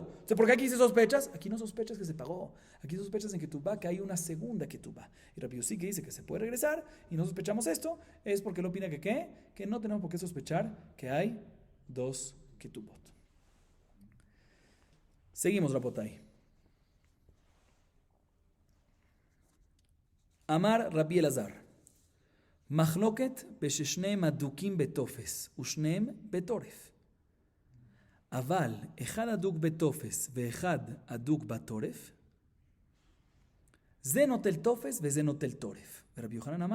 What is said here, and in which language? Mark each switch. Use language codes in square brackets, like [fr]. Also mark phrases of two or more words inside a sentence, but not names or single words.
[es] Entonces, ¿por qué aquí se sospechas? Aquí no sospechas que se pagó. Aquí sospechas en ketubá que hay una segunda ketubá. Y Rabbi Yossi que dice que se puede regresar y no sospechamos esto, es porque él opina que no tenemos por qué sospechar que hay dos ketubot. Seguimos, [he] רבותי. אמר רבי אלעזר. מחלוקת בששניהם אדוקים בתופס ושניהם בתורף. אבל אחד אדוק בתופס ואחד אדוק בתורף, זה נוטל תופס וזה נוטל תורף.